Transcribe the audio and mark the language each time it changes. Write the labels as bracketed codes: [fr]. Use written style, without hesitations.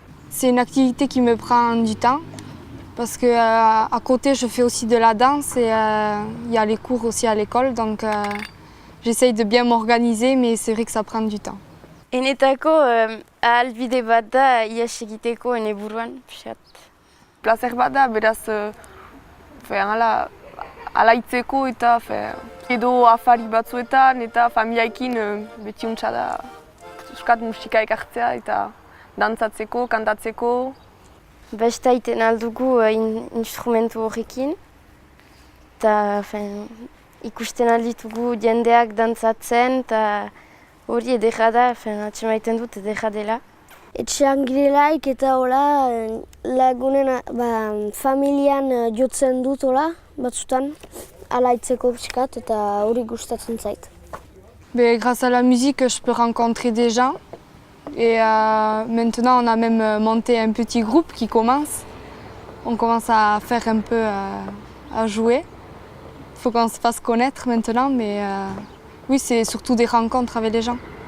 [fr] C'est une activité qui me prend du temps parce que à côté je fais aussi de la danse et il y a les cours aussi à l'école, donc j'essaye de bien m'organiser, mais c'est vrai que ça prend du temps. [eu] Enetako ahalbide bat da ihes egiteko ene buruan, pixat. Placer bada, beraz alaitzeko eta edo afari batzuetan eta familiaekin beti untsa da euskat musika ekartzea eta dantzatzeko, kantatzeko. Besta iten aldugu instrumentu horrekin eta ikusten alditugu jendeak dantzatzen eta hori edera da, atxemaiten dut edera dela. Etxean girelaik eta hola lagunen familian jotzen dut hola batzutan alaitzeko pixkat eta hori gustatzen zait. [fr] Grâce à la musique, je peux rencontrer des gens et maintenant on a même monté un petit groupe qui commence. On commence à faire un peu à jouer. Il faut qu'on se fasse connaître maintenant, mais oui, c'est surtout des rencontres avec les gens.